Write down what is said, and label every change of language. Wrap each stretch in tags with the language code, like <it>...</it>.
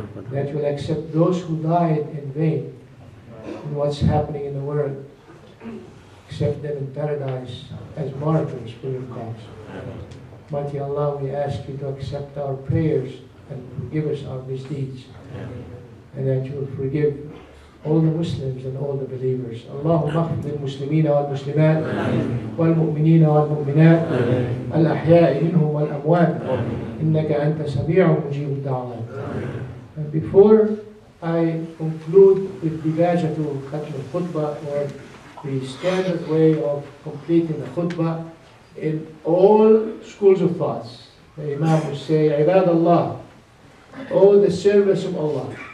<en>That will accept those who died in vain in what's happening in the world. Accept them in paradise as martyrs for your cause. Mighty Allah, we ask you to accept our prayers and forgive us our misdeeds. and that you will forgive all the Muslims and all the believers.</en> <ar>اللهم اغفر للمسلمين والمسلمات والمؤمنين والمؤمنات الأحياء منهم والأموات إنك أنت سميع مجيب الدعوات.</ar> <en>And before I conclude with Dibajatul Khatm al-Khutbah, or the standard way of completing the khutbah in all schools of thoughts, the Imam would say, Ibad Allah, all the service of Allah.</en>